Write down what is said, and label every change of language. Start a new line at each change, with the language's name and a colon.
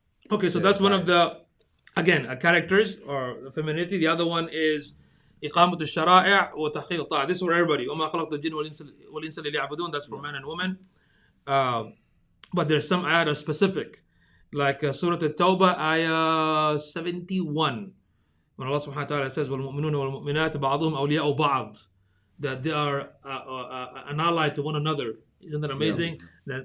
English: Okay, so that's one of the characters or femininity. The other one is
Arabic: إقامة الشرائع وتحقيق الطاعة.
English: This is for everybody.
Arabic: وما خلقت الجن والإنس إلا ليعبدون.
English: That's for men and women. But there's some ayat specific, like Surah At-Tawbah, ayah 71, when Allah subhanahu wa ta'ala says,
Arabic: وَالْمُؤْمِنُونَ وَالْمُؤْمِنَاتِ بَعْضُهُمْ أَوْلِيَاءُ بَعْضٍ,
English: that they are an ally to one another. Isn't that amazing? Yeah.